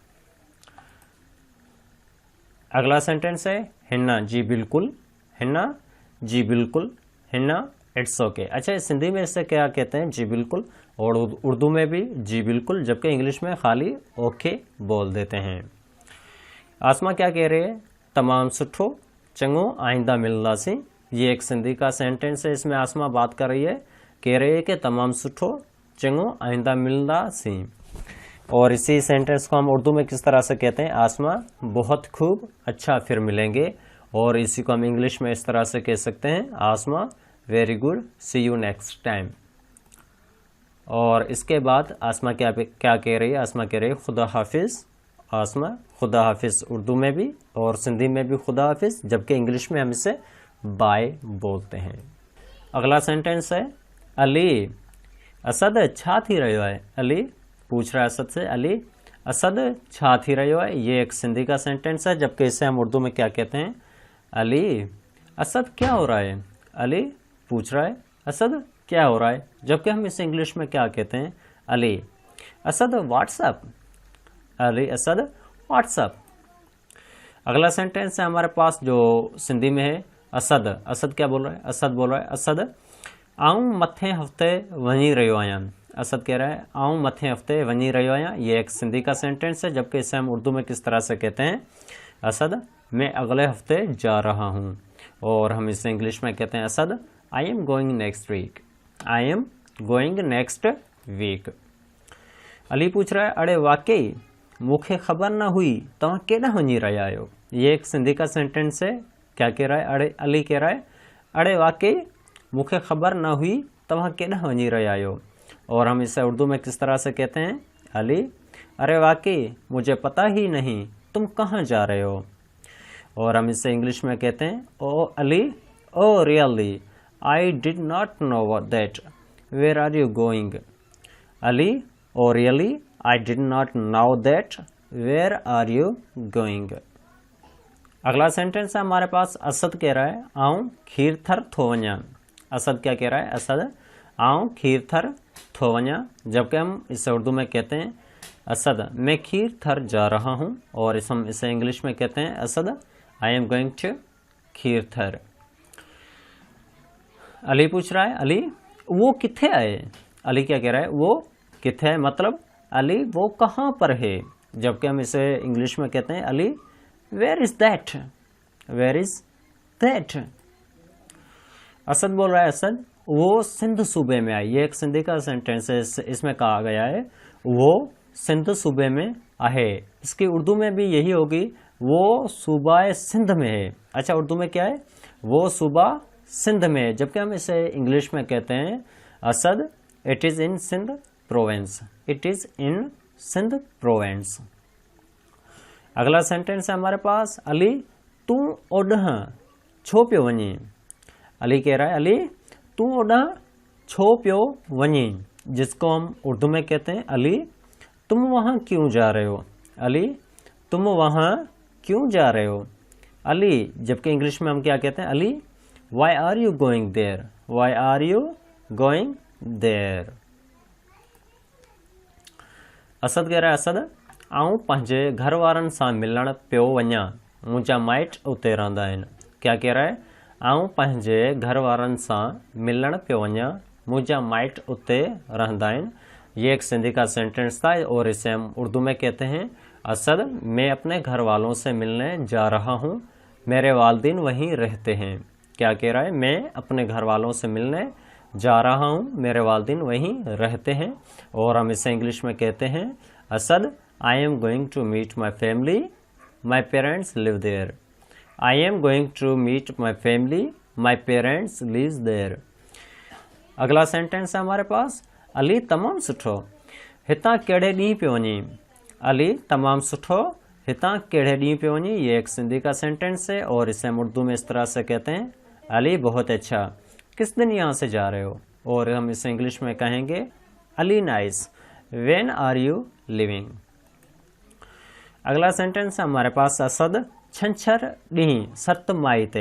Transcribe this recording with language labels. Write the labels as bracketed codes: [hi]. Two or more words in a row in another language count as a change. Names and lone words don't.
[hi] अगला सेंटेंस है हिन्ना जी बिल्कुल। हिन्ना जी बिल्कुल। हिन्ना [en] it's okay. [hi] अच्छा, इस हिंदी में इसे क्या कहते हैं, जी बिल्कुल, और उर्दू में भी जी बिल्कुल, जबकि इंग्लिश में खाली ओके बोल देते हैं। आसमा क्या कह रही है। [sd] तमाम सुठो चंगो आइंदा मिलंदासीं। [hi] ये एक सिंधी का सेंटेंस है, इसमें आसमा बात कर रही है, कह रही है कि [sd] तमाम सुठो चंगो आइंदा मिलंदासीं। [hi] और इसी सेंटेंस को हम उर्दू में किस तरह से कहते हैं। आसमा बहुत खूब, अच्छा फिर मिलेंगे। और इसी को हम इंग्लिश में इस तरह से कह सकते हैं। आसमा [en] very good, see you next time. [hi] और इसके बाद आसमा क्या कह रही है। आसमा कह रही है खुदा हाफिज। आसमा खुदा हाफिज उर्दू में भी और सिंधी में भी खुदा हाफिज, जबकि इंग्लिश में हम इसे बाय बोलते हैं। अगला सेंटेंस है अली असद [sd] छा थी रहियो आहे। [hi] अली पूछ रहा है असद से, [sd] अली असद छा थी रहियो आहे। [hi] ये एक सिंधी का सेंटेंस है, जबकि इसे हम उर्दू में क्या कहते हैं। अली असद क्या हो रहा है। अली पूछ रहा है असद क्या हो रहा है, जबकि हम इसे इंग्लिश में क्या कहते हैं। [en] Ali Asad what's up. Ali Asad what's up. [hi] अगला सेंटेंस है हमारे पास जो सिंधी में है असद। असद क्या बोल रहा है। असद बोल रहा है असद [sd] आऊं मथे हफ्ते वञी रहियो आहियां। [hi] असद कह रहा है [sd] आऊं मथे हफ्ते वञी रहियो आहियां। [hi] ये एक सिंधी का सेंटेंस है, जबकि इसे हम उर्दू में किस तरह से कहते हैं। असद मैं अगले हफ्ते जा रहा हूँ। और हम इसे इंग्लिश में कहते हैं असद [en] I am going next week. I am going next week. [hi] अली पूछ रहा है [sd] अड़े वाकई मूंखे ख़बर न हुई तव्हां केॾांहुं वञी रहिया आहियो। [hi] ये एक सिंधी का सेंटेंस है। क्या कह रहा है। [sd] अड़े [hi] अली कह रहा है [sd] अड़े वाकई मूंखे ख़बर न हुई तव्हां केॾांहुं वञी रहिया आहियो। [hi] और हम इसे उर्दू में किस तरह से कहते हैं। अली अरे वाकई मुझे पता ही नहीं तुम कहाँ जा रहे हो। और हम इसे इंग्लिश में कहते हैं [en] O Ali O really I did not know that where are you going. Ali O really I did not know that where are you going. [hi] अगला सेंटेंस है हमारे पास असद कह रहा है [sd] आऊं खीर थर थो वञा। [hi] असद क्या कह रहा है। असद [sd] आऊं खीर थर थो वञा, [hi] जबकि हम इसे उर्दू में कहते हैं असद मैं खीर थर जा रहा हूँ। और हम इसे इंग्लिश में कहते हैं असद [en] I am going to Kheer Thar. [sd] अली पूछ रहा है अली वो किथे है। [hi] अली क्या कह रहा है [sd] वो किथे है, [hi] मतलब अली वो कहाँ पर है, जबकि हम इसे इंग्लिश में कहते हैं अली [en] where is that. Where is that. [hi] असद बोल रहा है असद वो सिंध सूबे में है। ये एक सिंधी का सेंटेंस है, इसमें कहा गया है [sd] वो सिंध सूबे में आहे। [hi] इसकी उर्दू में भी यही होगी वो सूबा सिंध में है। अच्छा, उर्दू में क्या है वो सूबा सिंध में है, जबकि हम इसे इंग्लिश में कहते हैं असद [en] it is in Sindh province. It is in Sindh province. [hi] अगला सेंटेंस है हमारे पास अली [sd] तू ओडह छो पियो वञी। [hi] अली कह रहा है अली [sd] तू ओडह छो पियो वञी, [hi] जिसको हम उर्दू में कहते हैं अली तुम वहाँ क्यों जा रहे हो। अली तुम वहाँ क्यों जा रहे हो। अली, जबकि इंग्लिश में हम क्या कहते हैं अली [en] why are you going there. Why are you going there. [hi] असद कह रहा है [sd] असद आऊं पंहिंजे घर वारनि सां मिलण पियो वञा, मुंहिंजा माइट उते रहंदा आहिनि। [hi] क्या कह रहा है [sd] आऊं पंहिंजे घर वारनि सां मिलण पियो वञा, मुंहिंजा माइट उते रहंदा आहिनि। [hi] ये एक सिंधी का सेंटेंस था और इसे हम उर्दू में कहते हैं असद मैं अपने घर वालों से मिलने जा रहा हूँ, मेरे वालिदैन वहीं रहते हैं। क्या कह रहा है? मैं अपने घर वालों से मिलने जा रहा हूँ, मेरे वालिदैन वहीं रहते हैं। और हम इसे इंग्लिश में कहते हैं असद [en] I am going to meet my family, my parents live there. I am going to meet my family, my parents live there. [hi] अगला सेंटेंस है हमारे पास अली [sd] तमाम सुठो हितां कहिड़े ॾींहुं पियो वञे। अली तमाम सुठो हितां कहिड़े ॾींहुं पियो वञे, [hi] ये एक सिंधी का सेंटेंस है और इसे हम उर्दू में इस तरह से कहते हैं अली बहुत अच्छा, किस दिन यहाँ से जा रहे हो। और हम इसे इंग्लिश में कहेंगे अली [en] nice, when are you leaving. [hi] अगला सेंटेंस है हमारे पास असद [sd] छंछर ॾींहुं सत माई ते।